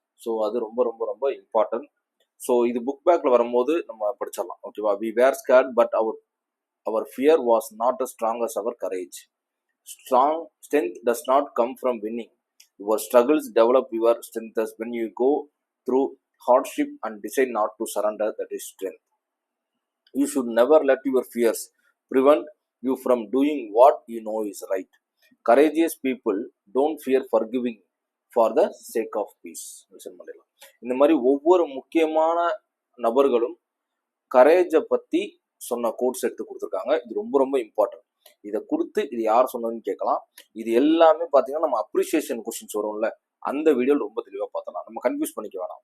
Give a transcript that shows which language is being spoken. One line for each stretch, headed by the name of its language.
Tamil: So அது ரொம்ப ரொம்ப ரொம்ப இம்பார்ட்டன்ட். ஸோ இது புக் பேக்ல வரும்போது நம்ம படிச்சிடலாம். ஓகேவா?
English: We were scared but our fear was not as strong as our courage. Strong strength does not come from winning. Your struggles develop your strength when you go through hardship and decide not to surrender. That is strength. You should never let your fears prevent you from doing what you know is right. Courageous people don't fear forgiving for the sake of peace.
Tamil: இந்த மாதிரி ஒவ்வொரு முக்கியமான நபர்களும் கரேஜை பத்தி சொன்ன quotes எடுத்து கொடுத்துருக்காங்க. இது ரொம்ப ரொம்ப இம்பார்ட்டன்ட். இதை கொடுத்து இது யார் சொன்னதுன்னு கேட்கலாம். இது எல்லாமே பார்த்தீங்கன்னா நம்ம அப்ரிசியேஷன் கொஸ்டின்ஸ் வரும்ல, அந்த வீடியோவில் ரொம்ப தெளிவாக பார்த்தலாம். நம்ம கன்ஃபியூஸ் பண்ணிக்க வேணாம்.